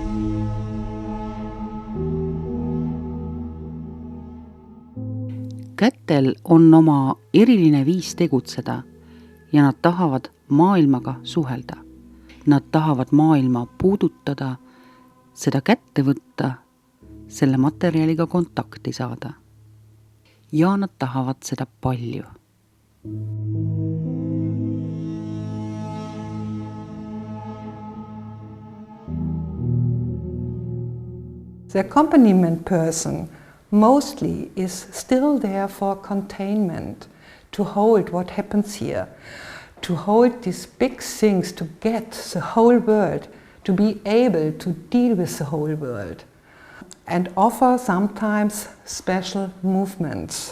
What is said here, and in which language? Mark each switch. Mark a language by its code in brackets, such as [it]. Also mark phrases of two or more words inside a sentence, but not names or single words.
[et] Kätel on oma eriline viis tegutseda ja nad tahavad maailmaga suhelda. Nad tahavad maailma puudutada, seda kätte võtta, selle materjaliga kontakti saada. Ja nad tahavad seda palju. [en] The accompaniment person mostly is still there for containment, to hold what happens here, to hold these big things, to get the whole world, to be able to deal with the whole world, and offer sometimes special movements.